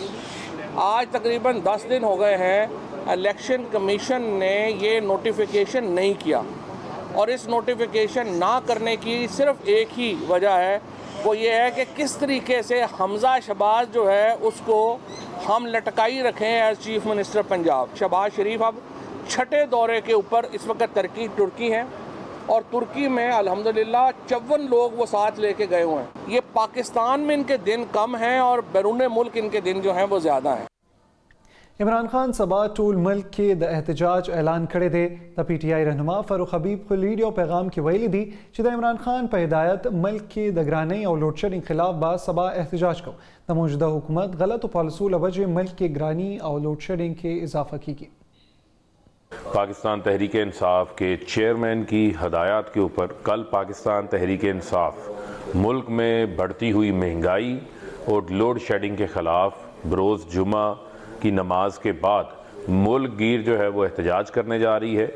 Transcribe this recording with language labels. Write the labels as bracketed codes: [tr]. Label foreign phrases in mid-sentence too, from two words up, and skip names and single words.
[ur] آج تقریباً 10 دن ہو گئے ہیں، الیکشن کمیشن نے یہ نوٹیفکیشن نہیں کیا اور اس نوٹیفکیشن نہ کرنے کی صرف ایک ہی وجہ ہے، وہ یہ ہے کہ کس طریقے سے حمزہ شہباز جو ہے اس کو ہم لٹکائی رکھیں [en] as chief minister Punjab. [ur] شہباز شریف اب چھٹے دورے کے اوپر اس وقت ترکی ہیں اور ترکی میں الحمدللہ 54 لوگ وہ ساتھ لے کے گئے ہوئے ہیں. یہ پاکستان میں ان کے دن کم ہیں اور بیرون ملک ان کے دن جو ہیں وہ زیادہ ہیں. [ps] عمران خان سبا ټول ملک کې د احتجاج اعلان کړی دی. د پی ټی آی رهنما فاروق حبیب په ویډیو پیغام کې ویلي دي چې د عمران خان په هدایت ملک کې د ګرانۍ او [en] load shedding [ps] خلاف به سبا احتجاج کوو. د موجوده حکومت غلطو پالیسیو له وجې ملک کې ګراني او [en] load shedding [ps] کې اضافه کیږي. [ur] پاکستان تحریک انصاف کے چیئرمین کی ہدایت کے اوپر کل پاکستان تحریک انصاف ملک میں بڑھتی ہوئی مہنگائی اور [en] load shedding [ur] کے خلاف بروز جمعہ کی نماز کے بعد ملک گیر جو ہے وہ احتجاج کرنے جا رہی ہے.